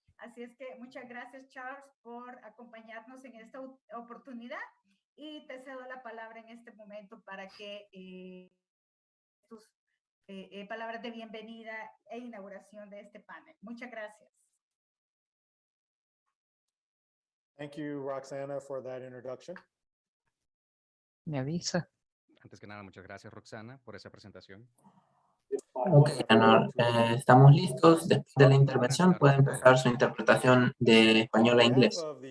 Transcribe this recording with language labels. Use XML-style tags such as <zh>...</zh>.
<es>Así es que muchas gracias, Charles, por acompañarnos en esta oportunidad, y te cedo la palabra en este momento para que tus palabras de bienvenida e inauguración de este panel. Muchas gracias.</es> <en>Thank you, Roxana, for that introduction.</en> <es>Me avisa. Antes que nada, muchas gracias, Roxana, por esa presentación. Ok, Anor, estamos listos. Después de la intervención puede empezar su interpretación de español a inglés.</es>